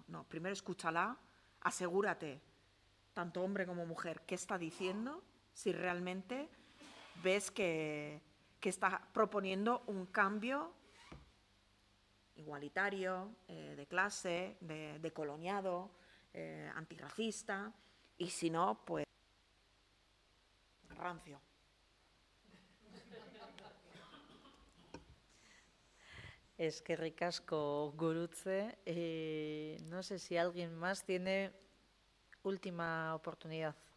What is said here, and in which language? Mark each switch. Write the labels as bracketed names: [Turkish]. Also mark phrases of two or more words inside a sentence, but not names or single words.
[Spanish] No, primero escúchala, asegúrate, tanto hombre como mujer, qué está diciendo, si realmente ves que está proponiendo un cambio igualitario, de clase, de coloniado, antirracista, y si no, pues rancio. [Basque] Eskerrik asko, Gurutze. [Spanish] No sé si alguien más tiene última oportunidad.